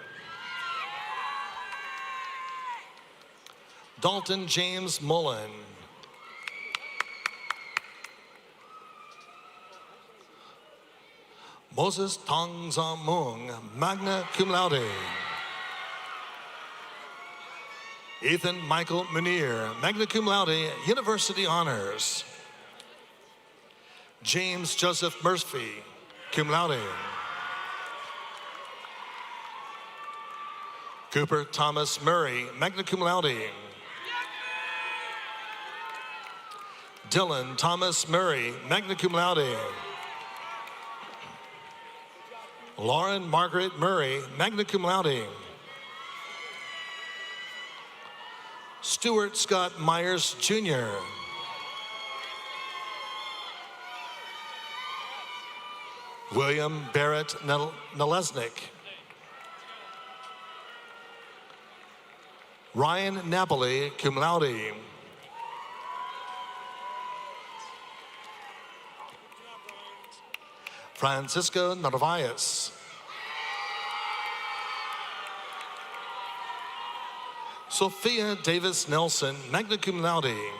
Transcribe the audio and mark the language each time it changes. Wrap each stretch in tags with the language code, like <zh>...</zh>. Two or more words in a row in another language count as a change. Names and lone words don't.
<en>Dalton James Mullen. Moses Tong Zam Mung,</en> <la>magna cum laude.</la> <en>Ethan Michael Munir,</en> <la>magna cum laude,</la> <en>university honors. James Joseph Murphy,</en> <la>cum laude.</la> <en>Cooper Thomas Murray,</en> <la>magna cum laude.</la> <en>Dylan Thomas Murray,</en> <la>magna cum laude.</la> <en>Lauren Margaret Murray,</en> <la>magna cum laude.</la> <en>Stuart Scott Myers, Jr. William Barrett Nalesnik. Ryan Napoli,</en> <la>cum laude.</la> <en>Francisco Narvaez. Sophia Davis Nelson,</en> <la>magna cum laude.</la>